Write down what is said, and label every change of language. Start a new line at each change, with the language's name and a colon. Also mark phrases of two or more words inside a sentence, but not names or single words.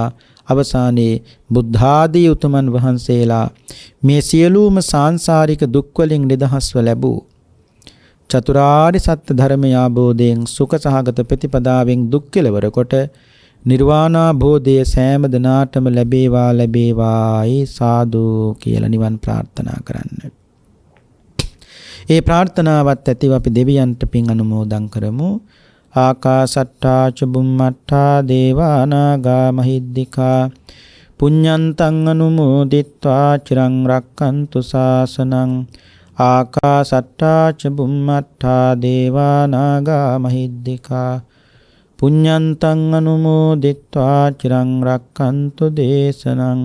Sinhala: අවසානයේ බුද්ධාදී උතුමන් වහන්සේලා මේ සියලුම සාංසාරික දුක් වලින් නිදහස්ව ලැබූ චතුරාර්ය සත්‍ය ධර්මය ආબોධයෙන් සුඛ සහගත ප්‍රතිපදාවෙන් දුක් කෙලවර කොට නිර්වාණාභෝධය සෑම දිනාටම ලැබේවා ලැබේවායි සාදු කියලා නිවන් ප්‍රාර්ථනා කරන්න. ඒ ප්‍රාර්ථනාවත් ඇතිව අපි දෙවියන්ට පින් අනුමෝදන් කරමු.
Pali: ආකාසට්ටා ච බුම්මට්ටා දේවා නාග මහිද්దికා පුඤ්ඤන්තං අනුමෝදිත්වා චිරං රක්ඛන්තු ශාසනං. ආකාසට්ටා ච බුම්මට්ටා දේවා නාග මහිද්దికා පුඤ්ඤන්තං අනුමෝදිත්වා චිරං රක්ඛන්තු දේශනං.